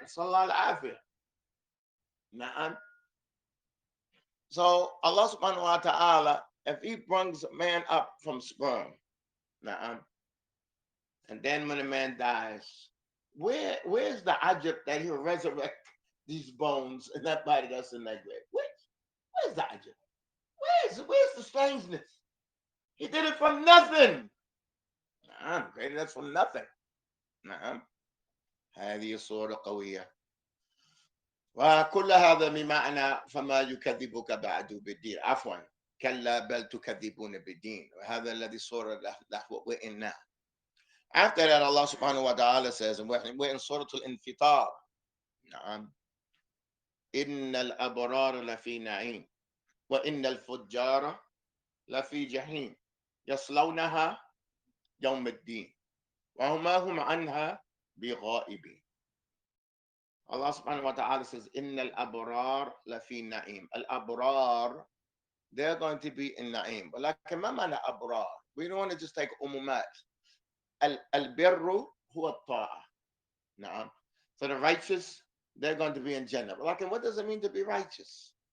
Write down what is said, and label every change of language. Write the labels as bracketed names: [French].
[English] Sallallahu alaihi wasallam. So Allah subhanahu wa ta'ala, if he brings a man up from sperm, and then when a man dies, where's the ajab that he'll resurrect these bones and that body that's in that grave? Where's the ajab? Where's the strangeness? He did it from nothing. Created us from nothing. [Arabic] هذه صورة قوية. وكل هذا بمعنى فما يكذبك بعد بالدين. عفوا كلا بل تكذبون بالدين. وهذا الذي صور له وإنا. [English] After that, Allah subhanahu wa ta'ala says, and we're in Surah Al-Infitar. [Arabic] إن الأبرار لفي نعيم وإن الفجار لفي جحيم يصلونها يوم الدين وما هم عنها بغائبين. [English] Allah subhanahu wa ta'ala says, [Arabic] Inna al-abrar lafi na'im. [English] Al-abrar, they're going to be in na'im. But like, [Arabic] ma mana abrar? [English] We don't want to just take umumat. [Arabic] Al-birru huwa ta'a. Na'am. [English] So the righteous, they're going to be in Jannah. But like, what does it mean to be righteous?